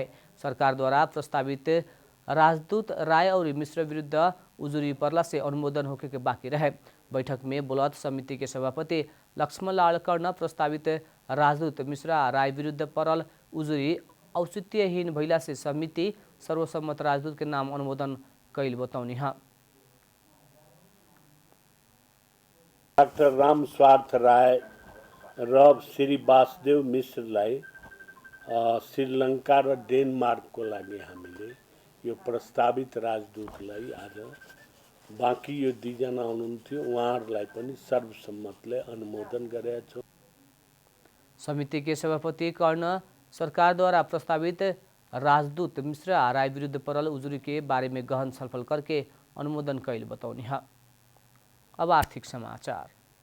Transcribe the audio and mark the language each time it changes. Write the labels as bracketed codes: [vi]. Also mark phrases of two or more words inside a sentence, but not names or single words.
[bho] सरकार द्वारा प्रस्तावित राजदूत राय और मिश्र विरुद्ध उजुरी परला से अनुमोदन होके के बाकी रहे। बैठक में बोलत समिति के सभापति लक्ष्मण लाल कर्ण प्रस्तावित राजदूत मिश्रा राय विरुद्ध परल उजुरी औचित्यहीन भइला से समिति सर्वसम्मत राजदूत के नाम अनुमोदन कैल बताउने हैं। [ne] डाक्टर राम स्वार्थ राय र श्री वासुदेव मिश्रलाई श्रीलंका र डेनमार्कको लागि हामीले यो प्रस्तावित राजदूतलाई आज बाँकी यो दुईजना हुनुहुन्थ्यो उहाँहरूलाई पनि सर्वसम्मतले अनुमोदन गरेका छौँ। [bho] समिति के सभापति कर्ण सरकार द्वारा प्रस्तावित राजदूत मिश्रा राय विरुद्ध परल उजुरी के बारे में गहन छलफल करके अनुमोदन कैल बताउने हैं। अब आर्थिक समाचार।